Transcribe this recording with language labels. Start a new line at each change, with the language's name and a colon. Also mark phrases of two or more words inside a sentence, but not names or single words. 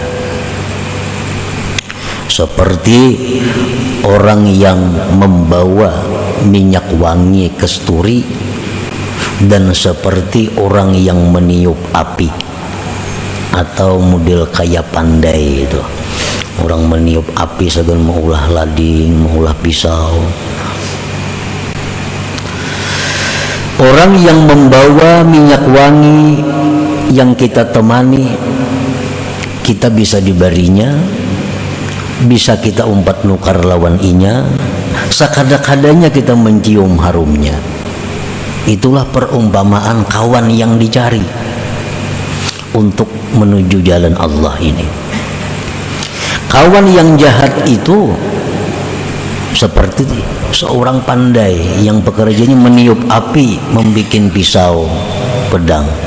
Indonesian: seperti orang yang membawa minyak wangi kasturi dan seperti orang yang meniup api, atau model kayak pandai itu, orang meniup api segan mengulah lading, mengulah pisau. Orang yang membawa minyak wangi yang kita temani, kita bisa dibarinya,
Banjar: bisa kita umpat nukar lawan inya, sekada-kadanya kita mencium harumnya.
Indonesian: Itulah perumpamaan kawan yang dicari untuk menuju jalan Allah ini. Kawan yang jahat itu seperti seorang pandai yang pekerjaannya meniup api, membuat pisau, pedang.